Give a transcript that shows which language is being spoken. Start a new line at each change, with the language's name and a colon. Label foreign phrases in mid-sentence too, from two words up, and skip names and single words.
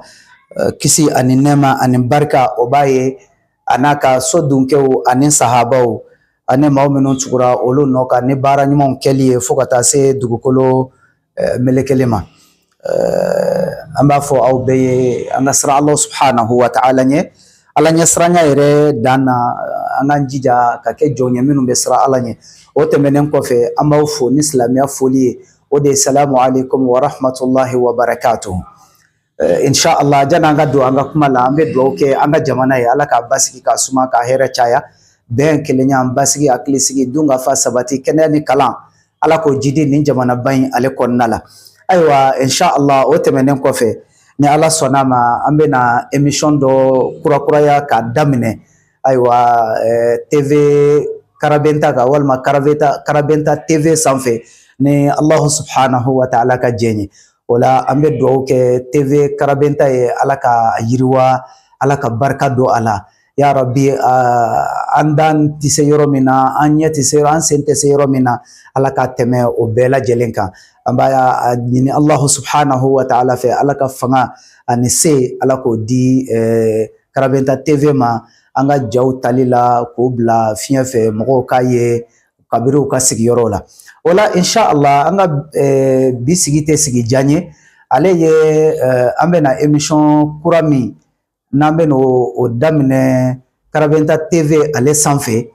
Bambara: Kisi ani nɛɛma ani barika o b'a ye a n'a ka so dunkew ani sahabaw ani maa minnu tugura olu nɔ kan ni baara ɲumanw kɛli ye fo ka taa se dugukolo melekeli ma. An b'a fɔ aw bɛɛ ye an ka siran
Arabic: الله سبحانه وتعالى
Bambara: ɲɛ. Ala ɲɛ siranya yɛrɛ dan na an k'an jija ka kɛ jɔn ye minnu bɛ siran ala ɲɛ. O tɛmɛnen kɔfɛ an b'aw fo ni silamɛya foli ye, o de ye
Arabic: السلام عليكم ورحمة الله وبركاته.
Bambara: Inshallah jana an ka don an ka kuma la, an bɛ dugawu kɛ an ka jamana ye, ala k'a basigi k'a suma k'a hɛrɛ caya, bɛn kelenya, an basigi hakilisigi, dun ka fa sabati, kɛnɛya ni kalan, ala k'o jidi nin jamanaba in ale kɔnɔna la. Ayiwa inshallah o tɛmɛnen kɔfɛ ni ala sɔnna ma, an bɛna émission dɔ kurakuraya k'a daminɛ. Ayiwa TV Karabenta kan walima Karabenta TV sanfɛ ni
Arabic: الله سبحانه وتعالى
Bambara: ka jɛn ye. O la an bɛ dugawu kɛ TV Karabenta ye, ala ka yiriwa, ala ka barika don a la. Ya Rabbi, an dan tɛ se yɔrɔ min na, an ɲɛ tɛ se yɔrɔ, an sen tɛ se yɔrɔ min na, ala ka tɛmɛ o bɛɛ lajɛlen kan. An b'a ɲini
Arabic: الله سبحانه وتعالى
Bambara: fɛ, ala ka fanga ani se, ala k'o di Karabenta TV ma, an ka jaw tali la k'o bila fiɲɛ fɛ mɔgɔw k'a ye kabiri u ka sigiyɔrɔw la. O la inshallah an ka bi sigi tɛ sigi jan ye, ale ye an bɛna émission kura min n'an bɛna o daminɛ Karabenta TV ale sanfɛ.